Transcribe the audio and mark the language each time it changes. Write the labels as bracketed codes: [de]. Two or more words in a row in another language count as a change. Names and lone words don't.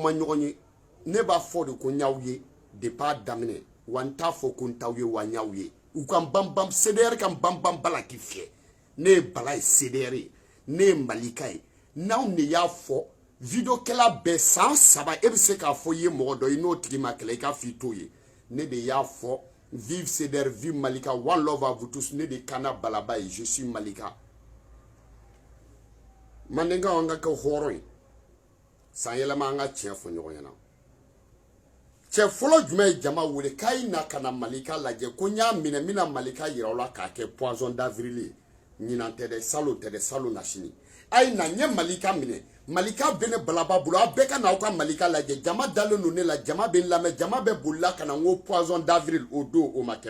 [bm] ma ɲɔgɔn ye ne b'a fɔ de ko n y'aw ye depuis a daminɛ wa n t'a fɔ ko n t'aw ye wa n y'aw ye u ka n banban CDR ka n banban bala k'i fiyɛ ne ye bala ye CDR ye ne ye malika ye n'aw ne y'a fɔ video kɛla bɛɛ san 3 e bɛ se k'a fɔ i ye mɔgɔ dɔ i n'o tigi ma kɛlɛ i k'a fɔ i t'o ye ne de y'a fɔ vive CDR vive malika [en] one love [fr] à vous tous [bm] ne de kana balaba ye [fr] je suis malika [bm] mandenka an ka kɛ hɔrɔn ye san yɛlɛma an ka tiɲɛ fɔ ɲɔgɔn ɲɛna cɛ fɔlɔ jumɛn ye jama wele k'a yi na ka na malika lajɛ ko n y'a minɛ n bɛna malika yira aw la k'a kɛ [fr] poison d'avril [bm] ye ɲinan tɛ dɛ salon tɛ dɛ salon na sini a yi na n ye malika minɛ malika bɛ ne balaba bolo aw bɛɛ ka na aw ka malika lajɛ jama dalen don ne la jama bɛ n lamɛn jama bɛ bolila ka na n ko [fr] poison d'avril [bm] o don o ma kɛ